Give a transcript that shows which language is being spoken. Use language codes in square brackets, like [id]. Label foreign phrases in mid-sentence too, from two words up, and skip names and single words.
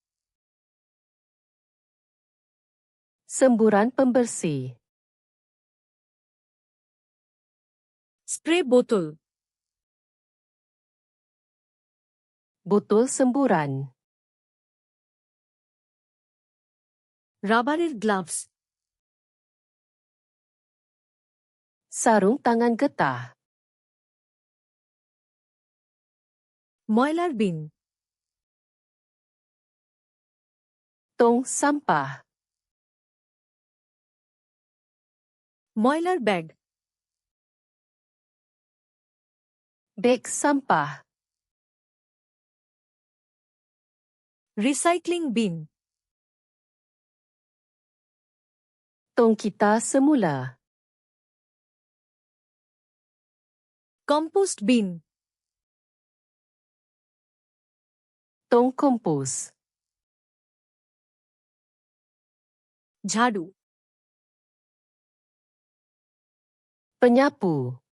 [ms] Semburan pembersih. [bn] স্প্রে বোতল, [ms] Botol semburan. [bn] রাবারের গ্লাভস, [ms] Sarung tangan getah. [bn] ময়লার বিন, [ms] Tong sampah. [bn] ময়লার ব্যাগ, [ms] Beg sampah. [en] recycling bin, [ms] Tong kita semula. [en] compost bin, [ms] Tong kompos. [bn] ঝাড়ু, [ms] Penyapu.